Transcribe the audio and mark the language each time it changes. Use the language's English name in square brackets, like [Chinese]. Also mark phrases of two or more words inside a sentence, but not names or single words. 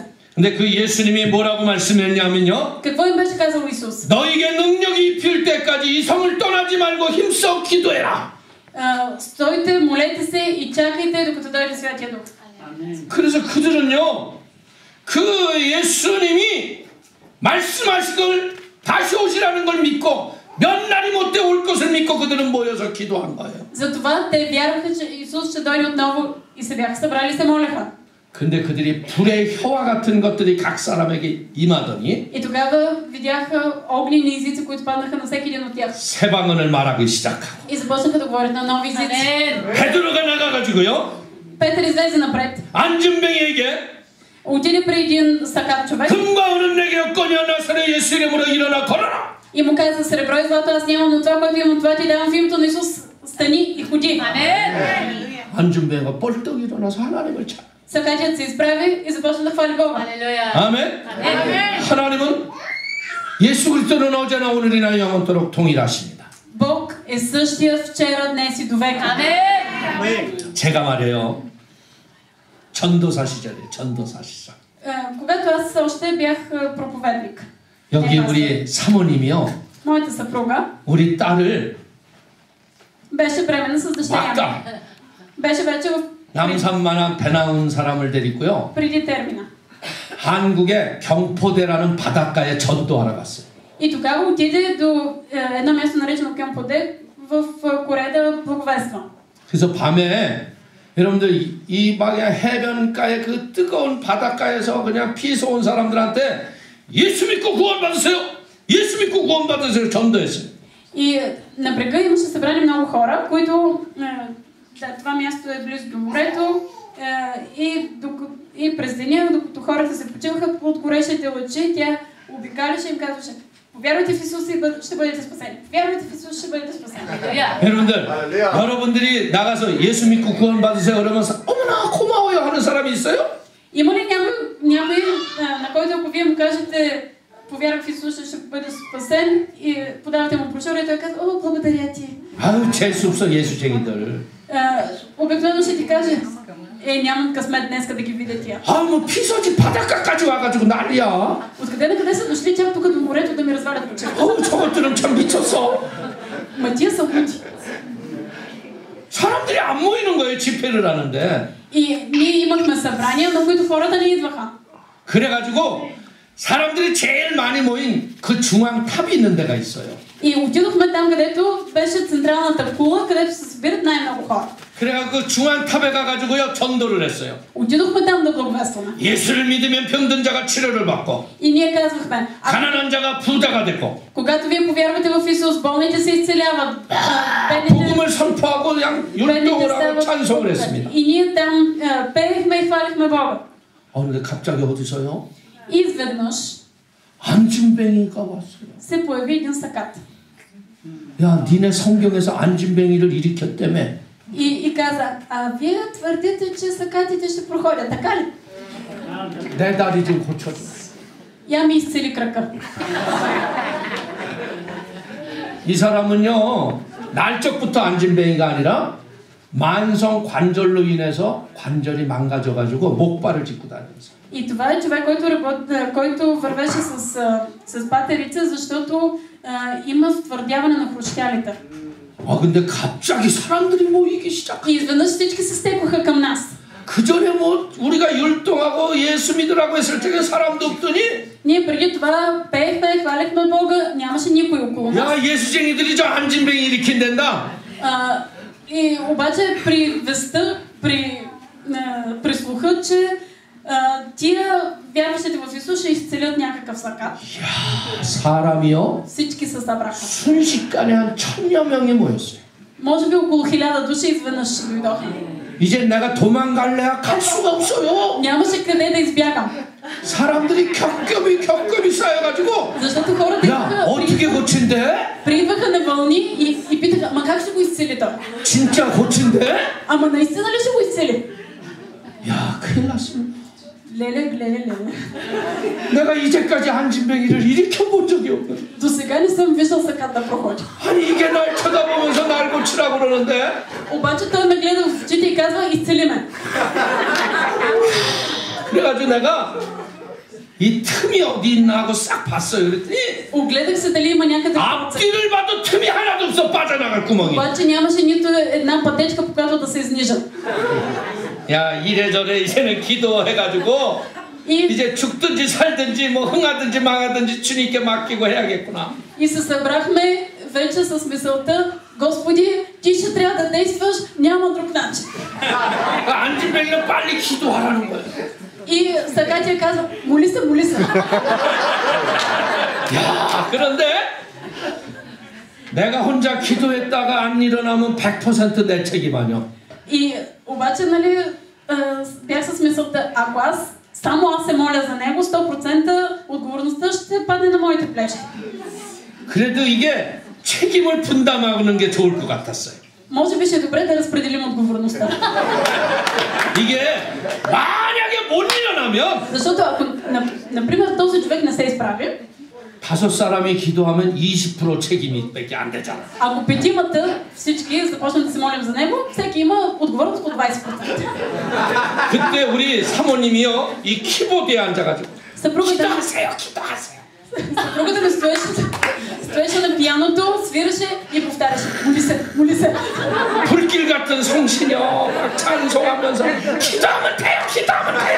[Korean] 근데 그 예수님이 뭐라고 말씀했냐면요. [Bulgarian] Какво им беше казал Исус? [Korean] 너에게 능력이 입힐 때까지 이 성을 떠나지 말고 힘써 기도해라. [Bulgarian] Стойте, молете се и чакайте докато дойде Святия Дух. [Korean] 그래서 그들은요. 그 예수님이 말씀하신 걸 다시 오시라는 걸 믿고 몇 날이 못돼 올 것을 믿고 그들은 모여서 기도한 거예요. [Bulgarian] Затова те вярваха, че Исус ще дойде отново и се бяха събрали и се молеха. [Korean] 근데 그들이 불의 혀와 같은 것들이 각 사람에게 임하더니 [Bulgarian] И тогава видяха огнени езици, които паднаха на всеки един от тях. [Korean] 새 방언을 말하기 시작하고 [Bulgarian] И започнаха да говорят на нови езици. [Korean] 베드로가 나가가지고요. [Bulgarian] Петър излезе напред. [Korean] 안진뱅이에게 [Bulgarian] Отиде при един сакат човек. [Korean] 금과 은은 내게 없거니와 나사렛 예수 이름으로 일어나 걸어라. [Bulgarian] И му каза, сребро и злато аз нямам, но това, което имам, това ти давам в името на Исус. Стани и ходи. [Korean] 안진뱅이가 뻘떡 일어나서 하나님을 찾아. [Bulgarian] Сакатият се изправи и започна да хвали Бога. [Korean] 아멘. 하나님은 예수 그리스도는 어제나 오늘이나 영원토록 동일하십니다. [Bulgarian] Бог е същия вчера, днес и до века. [Korean] 제가 말해요. 전도사 시절이에요. 전도사 시절. [Bulgarian] Когато аз още бях проповедник. [Korean] 여기 우리 사모님이요. [Bulgarian] Моята съпруга [Korean] 우리 딸을 [Bulgarian] беше бременна с дъщеря ми. [Korean] 왔다. [Bulgarian] Беше вече в [Korean] 남산만한 배 나온 사람을 데리고요. [Bulgarian] преди термина. [Korean] 한국의 경포대라는 바닷가에 전도하러 갔어요. [Bulgarian] И тогава отиде до едно място наречено Кемподе в Корея да благовества. [Korean] 그래서 밤에 여러분들 이 방에 해변가의 그 뜨거운 바닷가에서 그냥 피서 온 사람들한테 예수 믿고 구원 받으세요. 예수 믿고 구원 받으세요. 전도했어요. [Bulgarian] И на брега имаше събрани много хора, които това място е близо до морето и през деня, докато хората се почиваха под горещите лъчи, тя обикаляше и им казваше: повярвайте в Исус и ще бъдете спасени. Повярвайте в Исус, ще бъдете спасени. [Korean] 여러분들, 여러분들이 나가서 예수 믿고 구원 받으세요. 그러면 어머나 고마워요 하는 사람이 있어요? [Bulgarian] Има ли някой на който ако вие му кажете повярвай в Исус, ще бъде спасен и подавате му брошура и той казва: о, благодаря ти. [Korean] 아유 재수없어 예수쟁이들. [Bulgarian] Обикновено ще ти каже: нямам късмет днеска да ги видя тия. [Korean] 뭐 피서지 바닷가까지 와가지고 난리야. [Bulgarian] Откъде на къде са дошли чак тук до морето да ми развалят очите? [Korean] 저것들은 참 미쳤어. [Bulgarian] Ма тия са луди. [Korean] 사람들이 안 모이는 거예요 집회를 하는데. [Bulgarian] И ние имахме събрания, на които хората не идваха. [Korean] 그래가지고 사람들이 제일 많이 모인 그 중앙 탑이 있는 데가 있어요. [Bulgarian] И отидохме там, където беше централната кула, където се събират най-много хора. [Korean] 그래가 그 중앙 탑에 가가지고요 전도를 했어요. [Bulgarian] Отидохме там да благовестваме. [Korean] 예수를 믿으면 병든 자가 치료를 받고, [Bulgarian] И ние казвахме: [Korean] 가난한 자가 부자가 됐고, [Bulgarian] когато вие повярвате в Исус, болните се изцеляват, [Korean] 복음을 선포하고 그냥 율동을 하고 찬송을 했습니다. [Bulgarian] И ние там пеехме и хвалихме Бога. [Korean] 근데 갑자기 어디서요? [Bulgarian] Изведнъж [Korean] 안진뱅이가 왔어요. [Bulgarian] се появи един сакат. [Korean] 야, 니네 성경에서 안진뱅이를 일으켰다며. [Bulgarian] И каза: вие твърдите, че сакатите ще проходят, така ли? [Korean] 내 다리 좀 고쳐줘. [Bulgarian] Я ми изцели крака. [Korean] 이 사람은요 날적부터 안진뱅이가 아니라 만성 관절로 인해서 관절이 망가져가지고 목발을 짚고 다녔어요. [Bulgarian] И това е човек, който вървеше с патерица, защото има втвърдяване на хрущялите. [Korean] 근데 갑자기 사람들이 모이기 시작. [Bulgarian] И изведнъж всички се стекоха към нас. [Korean] 그 전에 뭐 우리가 율동하고 예수 믿으라고 했을 적에 사람도 없더니. [Bulgarian] Ние преди това пеехме, хвалихме Бога, нямаше никой около нас. [Korean] 야, 예수쟁이들이 저 안진뱅이 일으킨댄다. [Bulgarian] И обаче при веста, при слуха, че тия вярващите в Исус ще изцелят някакъв сакат. [Korean] 사람이요? [Bulgarian] Всички се събраха. [Korean] 순식간에 한 1000여 명이 모였어요. [Bulgarian] Може би около 1000 души изведнъж дойдоха. [Korean] 이제 내가 도망갈래야 갈 수가 없어요. [Bulgarian] Нямаше къде да избягам. [Korean] 사람들이 겹겹이 쌓여가지고. [Bulgarian] Защото хората [Korean] 야, 어떻게 고친대? [Bulgarian] Приидваха на вълни и питаха: ама как ще го изцели той? [Korean] 진짜 고친대? [Bulgarian] Ама наистина ли ще го изцели? [Korean] 야, 큰일 났습니다. [Bulgarian] Леле. [Korean] 내가 이제까지 안진뱅이를 일으켜본 적이 없거든. [Bulgarian] До сега не съм виждал сакат да проходи. [Korean] 아니 이게 날 쳐다보면서 날 고치라고 그러는데. [Bulgarian] Обаче той ме гледа в очите и казва: изцели ме. [Korean] 그래가지고 내가 이 틈이 어디 있나 하고 싹 봤어요. 그랬더니 [Bulgarian] Огледах се дали има някъде. [Korean] 앞뒤를 봐도 틈이 하나도 없어. 빠져나갈 구멍이. [Bulgarian] обаче нямаше нито една пътечка, по която да се изнижат. [Korean] 야, 이래저래 이제는 기도해가지고 이제 죽든지 살든지 뭐 흥하든지 망하든지 주님께 맡기고 해야겠구나. [Bulgarian] И се събрахме вече с мисълта: Господи, ти ще трябва да действаш, няма друг начин. [Korean] 안진뱅이는 빨리 기도하라는 거예요. [Bulgarian] И Сакатия казва: моли се. [Korean] 야, 그런데 내가 혼자 기도했다가 안 일어나면 100% 내 책임 아니야. [Bulgarian] И обаче, нали, бях с мисълта: ако само аз се моля за него, 100% отговорността ще падне на моите плещи. [Korean] 그래도 이게 책임을 분담하는 게 좋을 것 같았어요. [Bulgarian] Може би ще е добре да разпределим отговорността. [Korean] 이게 만약에 못 일어나면 [Bulgarian] Защото ако, например, този човек не се изправи, [Korean] 5사람이 기도하면 20% 책임이 밖에 안 되잖아. [Bulgarian] Ако петимата всички започнат да се молим за него, всеки има отговорност по 20%. [Korean] 그때 우리 사모님이요 이 키보드에 앉아가지고 [Bulgarian] Съпругата [Korean] 기도하세요, 기도하세요. [Bulgarian] ми стоеше на пианото, свираше и повтаряше: моли се, моли се. [Korean] 불길 같은 성신여 막 찬송하면서 기도하면 돼요, 기도하면 돼요.